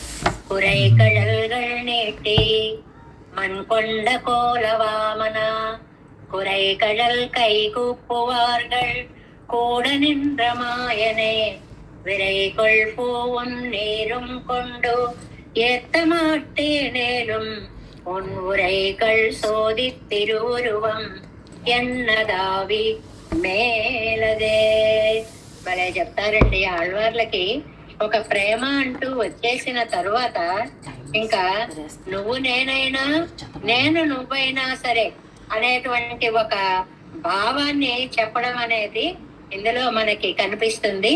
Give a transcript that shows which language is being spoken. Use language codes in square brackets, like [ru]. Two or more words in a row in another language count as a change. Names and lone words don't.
[ta] குறை கழல்கள் நீட்டி மண் கொண்ட கோலவாமனா குறை கடல் கை கூப்புவார்கள் கூட நின்ற மாயனே விரை கொள் பூவும் நீரும் கொண்டு ஏத்த மாட்டேனேலும் உன் உரைகள் சோதி திருவுருவம் என்னதாவி மேலதே. [te] భలే చెప్తారండి. ఆళ్వార్లకి ఒక ప్రేమ అంటూ వచ్చేసిన తరువాత ఇంకా నువ్వు నేనైనా నేను నువ్వైనా సరే అనేటువంటి ఒక భావాన్ని చెప్పడం అనేది ఇందులో మనకి కనిపిస్తుంది.